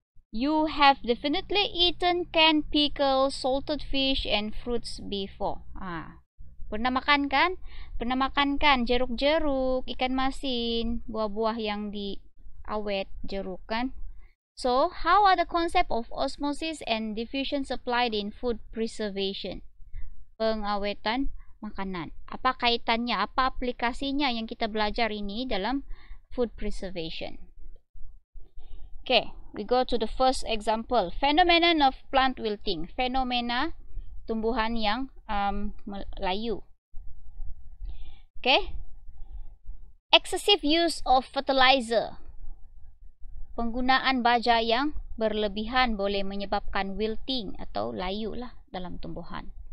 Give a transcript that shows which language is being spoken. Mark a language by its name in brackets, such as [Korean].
[English] You have definitely eaten canned pickles, salted fish, and fruits before. [Malay] Pernah makan kan? Jeruk-jeruk, ikan masin, buah-buah yang diawet, jeruk kan? [English] So, how are the concept of osmosis and diffusion applied in food preservation? [Malay] Pengawetan makanan. Apa kaitannya, apa aplikasinya yang kita belajar ini dalam food preservation? [English] We go to the first example. Phenomenon of plant wilting. [Malay] Fenomena tumbuhan yang layu. [English] Excessive use of fertilizer. [Malay] Penggunaan baja yang berlebihan boleh menyebabkan wilting atau layu lah dalam tumbuhan.